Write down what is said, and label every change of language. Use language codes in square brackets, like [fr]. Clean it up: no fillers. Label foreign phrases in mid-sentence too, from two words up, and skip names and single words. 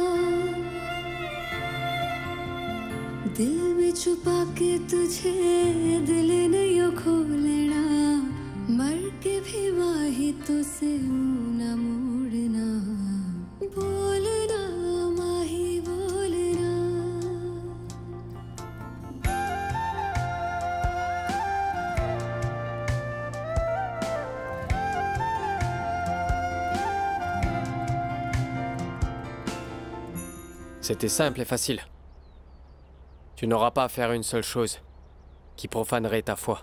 [hi] दिल में छुपा के तुझे दिल ने यूं खोलना मर के भी माही तो से मुंह न मोड़ना बोलना माही बोलना [fr] C'était simple et facile. Tu n'auras pas à faire une seule chose qui profanerait ta foi.